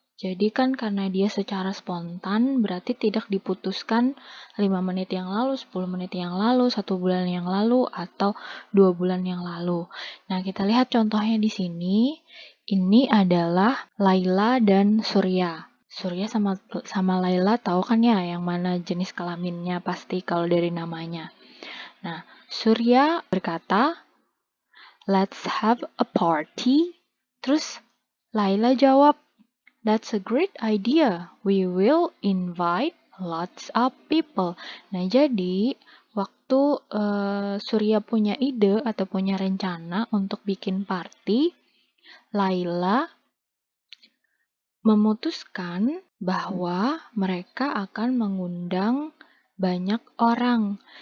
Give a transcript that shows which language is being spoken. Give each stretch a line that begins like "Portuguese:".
Indonesian: Jadi kan karena dia secara spontan berarti tidak diputuskan 5 menit yang lalu, 10 menit yang lalu, 1 bulan yang lalu, atau 2 bulan yang lalu. Nah, kita lihat contohnya di sini. Ini adalah Laila dan Surya. Surya sama Laila tahu kan ya yang mana jenis kelaminnya pasti kalau dari namanya. Nah, Surya berkata,
English: "Let's have a party."
Indonesian: Terus Laila jawab,
English: "That's a great idea. We will invite lots of people."
Indonesian: Nah, jadi waktu Surya punya ide atau punya rencana untuk bikin party, Laila memutuskan bahwa mereka akan mengundang banyak orang.